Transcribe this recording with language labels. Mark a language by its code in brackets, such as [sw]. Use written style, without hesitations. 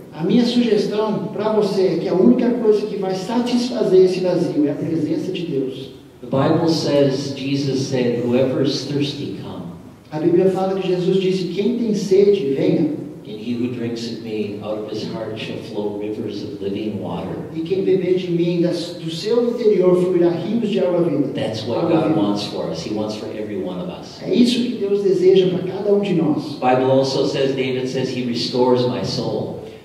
[pt] A minha sugestão para você é que a única coisa que vai satisfazer esse vazio é a presença de Deus. [en] The Bible says, Jesus said, whoever is thirsty, come. [pt] A Bíblia fala que Jesus disse, quem tem sede, venha. [en] And he who drinks of me, out of his heart shall flow rivers of living water. [pt] E quem beber de mim, do seu interior fluirá rios de água viva. [en] That's what God wants for us. He wants for every one of us. [pt] É isso que Deus deseja para cada um de nós. [en] The Bible also says, David says, he restores my soul.